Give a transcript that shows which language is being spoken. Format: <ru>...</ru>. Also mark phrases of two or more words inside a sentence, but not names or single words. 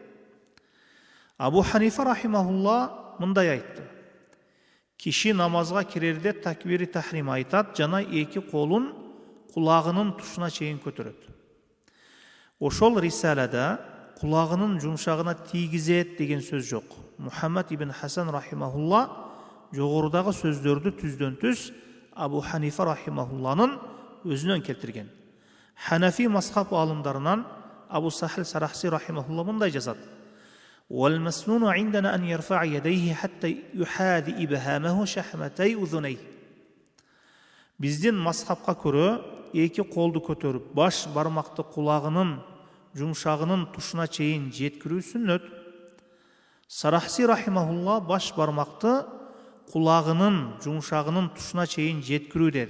<ky>Абу Ханифа рахимахулла мындай айтты. Киши намазга кирерде такбири тахрим айтат жана эки колун кулагынын тушуна чейин көтөрөт. Ошол рисалада кулагынын жумшагына тийгизет деген сөз жок. Мухаммад ибн Хасан рахимахулла жогорудагы сөздөрдү түздөн түз Абу Ханифа рахимахулланын өзүнөн келтирген. Ханафи мазхаб алымдарынан Абу Сахил Сарахси рахимахулла мындай жазат.</ky> <ar>والمسنون عندنا أن يرفع يديه حتى يحاذي إبهامه شحمتي أذنيه.</ar> <ky>Биздин мазхабка көрө эки колду көтөрүп баш бармакты кулагынын жумшагынын тушуна чейин жеткирүү сүннөт. Сарахси рахимахулла баш бармакты кулагынын жумшагынын тушуна чейин жеткирүү деди.</ky>